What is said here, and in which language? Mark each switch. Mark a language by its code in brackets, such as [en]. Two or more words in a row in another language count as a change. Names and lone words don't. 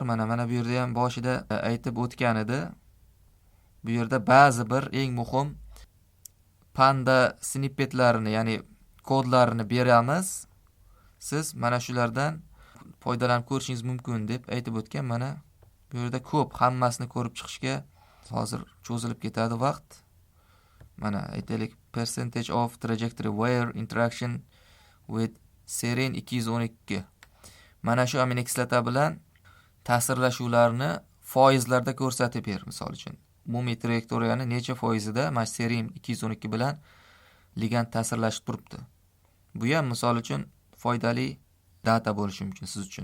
[uz] Mana bu yerda ham boshida aytib o'tgan edi. Bu yerda ba'zi bir eng muhim Panda snippetlarini, ya'ni kodlarini beramiz. Siz mana shulardan foydalanib ko'rishingiz mumkin deb aytib o'tgan. Mana bu yerda ko'p, hammasini ko'rib chiqishga hozir cho'zilib ketadi vaqt. Mana aytaylik, [en] percentage of trajectory where interaction with serin 212. [uz] Mana shu aminokislota bilan ta'sirlashuvlarni foizlarda ko'rsatib ber, misol uchun. Umumiy trayektoriyani necha foizida mana serin 212 bilan ligand ta'sirlashib turibdi. Bu ham misol uchun foydali data bo'lishi mumkin siz uchun.